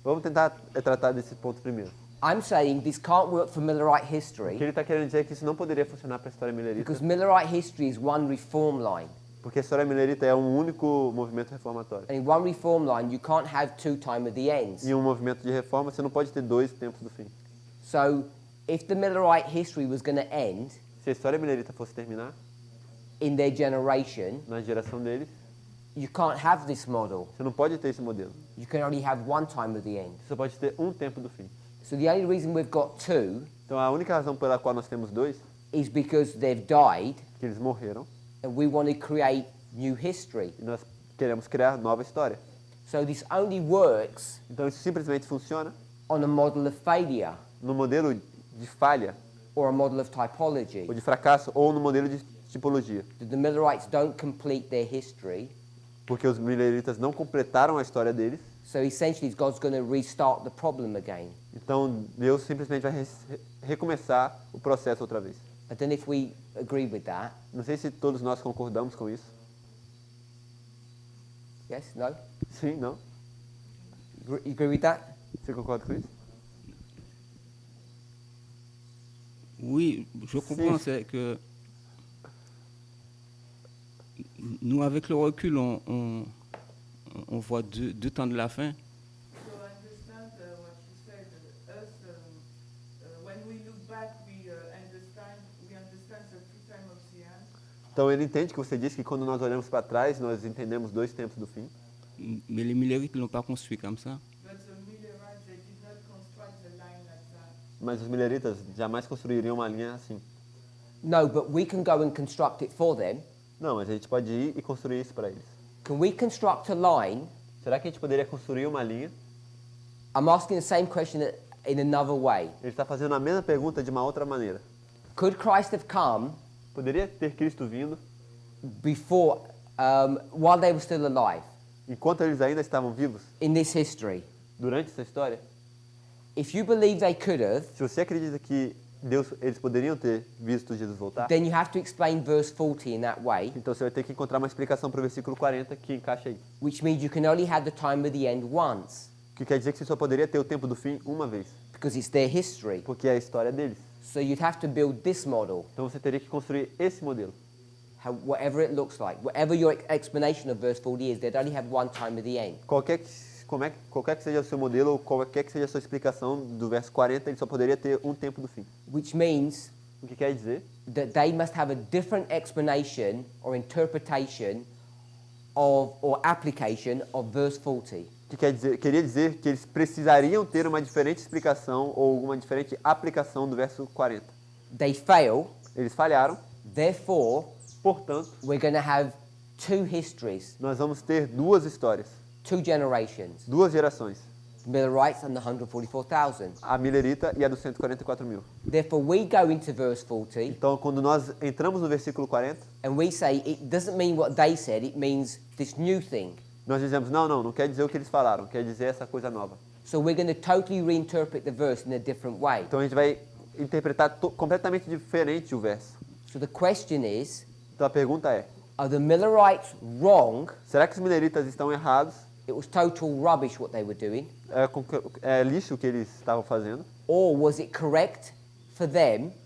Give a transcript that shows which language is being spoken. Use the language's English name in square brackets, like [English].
[Portuguese] Vamos tentar tratar desse ponto primeiro. [English] I'm saying this can't work for Millerite [Portuguese] O que [English] history [Portuguese] ele está querendo dizer é que isso não poderia funcionar para a história millerita, [English] because Millerite history is one reform line. [Portuguese] porque a história millerita é um único movimento reformatório. [English] And in one reform line, you can't have two time of the ends. [Portuguese] E um movimento de reforma, você não pode ter 2 tempos do fim. [English] So if the Millerite history was going to end [Portuguese] Se a história millerita fosse terminar, [English] in their generation, [Portuguese] na geração deles, [English] you can't have this model. [Portuguese] você não pode ter esse modelo. [English] You can only have one time of the end. [Portuguese] Você só pode ter um tempo do fim. [English] So the only reason we've got two [Portuguese] Então a única razão pela qual nós temos 2 [English] is because they've died [Portuguese] é que eles morreram [English] and we want to create new history. [Portuguese] e nós queremos criar nova história. [English] So this only works [Portuguese] Então isso simplesmente funciona [English] on a model of failure [Portuguese] no modelo de falha, [English] or a model of typology. [Portuguese] ou de fracasso, ou no modelo de tipologia. [English] The Millerites don't complete their history, [Portuguese] Porque os milleritas não completaram a história deles, [English] so essentially God's going to restart the problem again. [Portuguese] então Deus simplesmente vai recomeçar o processo outra vez. [English] I don't know if we agree with that. [Portuguese] Não sei se todos nós concordamos com isso. [English] Yes? No? [Portuguese] Sim, não? [English] You agree with that? [Portuguese] Você concorda com isso? [French] Oui, je comprends, c'est que nous, avec le recul, on voit deux temps de la fin. [English] So I understand what you said. Us, when we look back, we understand the two time of the end. [Portuguese] Então ele entende que você disse que quando nós olhamos para trás, nós entendemos 2 tempos do fim. [French] Mais les Millerites ne l'ont pas construit comme ça. [English] But the Millerites, they did not construct the line like that. [Portuguese] Mas os milleritas jamais construiriam uma linha assim. [English] No, but we can go and construct it for them. [Portuguese] Não, mas a gente pode ir e construir isso para eles. [English] Can we construct a line? [Portuguese] Será que a gente poderia construir uma linha? [English] I'm asking the same question in another way. [Portuguese] Ele está fazendo a mesma pergunta de uma outra maneira. [English] Could Christ have come [Portuguese] Poderia ter Cristo vindo [English] before, while they were still alive [Portuguese] enquanto eles ainda estavam vivos [English] in this history? [Portuguese] durante essa história? [English] If you believe they could have, [Portuguese] Se você acredita que eles poderiam ter visto Jesus voltar, [English] then you have to explain verse 40 in that way, [Portuguese] então você vai ter que encontrar uma explicação para o versículo 40 que encaixa aí. [English] which means you can only have the time of the end once, [Portuguese] Que quer dizer que você só poderia ter o tempo do fim uma vez, [English] because it's their history. [Portuguese] porque é a história deles. [English] So you'd have to build this model, [Portuguese] Então você teria que construir esse modelo. [English] whatever it looks like. Whatever your explanation of verse 40 is, they'd only have one time of the end. [Portuguese] Qualquer que seja o seu modelo, ou qualquer que seja a sua explicação do verso 40, ele só poderia ter um tempo do fim. [English] Which means [Portuguese] O que quer dizer [English] that they must have a different explanation or interpretation of, or application of verse 40. [Portuguese] queria dizer que eles precisariam ter uma diferente explicação ou uma diferente aplicação do verso 40. [English] They fail, [Portuguese] Eles falharam, [English] therefore, [Portuguese] portanto, [English] we're going to have two histories, [Portuguese] nós vamos ter 2 histórias, [English] two generations, [Portuguese] 2 gerações, [English] the Millerites and the 144,000. [Portuguese] a millerita e a dos 144 mil. [English] Therefore, we go into verse 40 [Portuguese] Então, quando nós entramos no versículo 40, [English] and we say it doesn't mean what they said, it means this new thing. [Portuguese] nós dizemos, não quer dizer o que eles falaram, quer dizer essa coisa nova. [English] So we're going to totally reinterpret the verse in a different way. [Portuguese] Então a gente vai interpretar completamente diferente o verso. [English] So the question is, [Portuguese] Então a pergunta é, [English] Are the Millerites wrong? [Portuguese] Será que os mileritas estão errados? [English] It was total rubbish what they were doing. [Portuguese] É lixo o que eles estavam fazendo? [English] Or was it correct for them